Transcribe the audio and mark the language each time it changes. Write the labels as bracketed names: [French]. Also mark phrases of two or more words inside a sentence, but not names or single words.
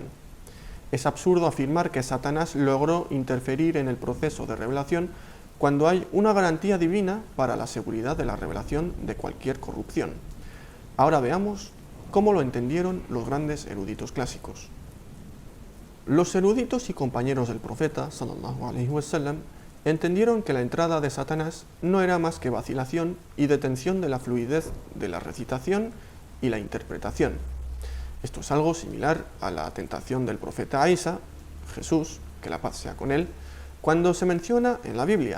[Spanish] Es absurdo afirmar que Satanás logró interferir en el proceso de revelación cuando hay una garantía divina para la seguridad de la revelación de cualquier corrupción. Ahora veamos cómo lo entendieron los grandes eruditos clásicos. Los eruditos y compañeros del profeta, [Arabic] صلى الله عليه وسلم, [Spanish] entendieron que la entrada de Satanás no era más que vacilación y detención de la fluidez de la recitación y la interpretación. Esto es algo similar a la tentación del profeta Isa, Jesús, que la paz sea con él, cuando se menciona en la Biblia.